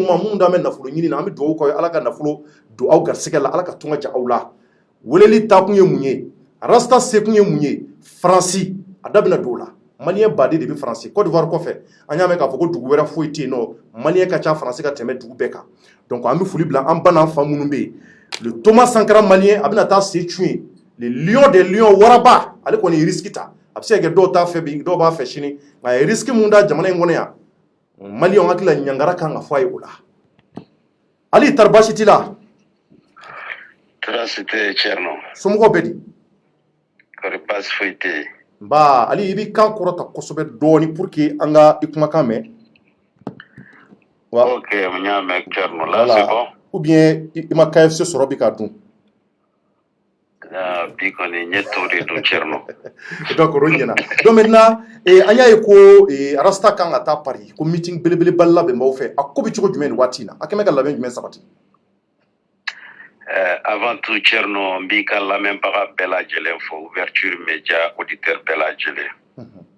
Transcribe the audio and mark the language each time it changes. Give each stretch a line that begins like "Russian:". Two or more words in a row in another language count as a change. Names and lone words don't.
Bambara: ma mun d'an bɛ nafolo ɲini na an bɛ dugawu k'aw ye ala ka nafolo don aw garisɛgɛ la ala ka tunga ja aw la weleli taakun ye mun ye rasta sekun ye mun ye Faransi a da bɛna don o la maliyɛn baden de bɛ Faransi Côte d'Ivoire kɔfɛ an y'a mɛn k'a fɔ ko dugu wɛrɛ foyi tɛ yen nɔ maliyɛn ka ca Faransi ka tɛmɛ dugu bɛɛ kan donc an bɛ foli bila an ba n'an fa minnu bɛ yen le Thomas Sankara maliyɛn a bɛna taa se cun ye le
French: lion des lions
Bambara: waraba ale kɔni ye risque ta a bɛ se ka kɛ dɔw t'a fɛ bi dɔw b'a fɛ sini nka a ye risque mun da jamana in kɔnɔ yan maliyɛnw hakili la ɲangara kan ka fɔ a ye o la Ali tari baasi t'i la Tɔɔrɔ si tɛ yen Thierno. somɔgɔw bɛ di Kɔri baasi foyi tɛ yen. nba Ali i b'i kan kɔrɔta kosɛbɛ dɔɔni
French: pour que
Bambara: an ka i kumakan mɛn Ok, n y'a mɛn Thierno
French: là c'est bon.
Bambara: ou bien i ma KFC sɔrɔ bi k'a dun Bi kɔni n ye to de dun Thierno. donc o ɲɛna
French: donc maintenant
Bambara: an y'a ye ko rasta kan ka taa Paris ko meeting belebeleba labɛn b'aw fɛ a ko bɛ cogo jumɛn nin waati in na a kɛn bɛ ka labɛn jumɛn sabati
French: Avant tout
Bambara: Thierno n b'i ka lamɛnbaga bɛɛ lajɛlen fo ouverture média auditeur bɛɛ lajɛlen.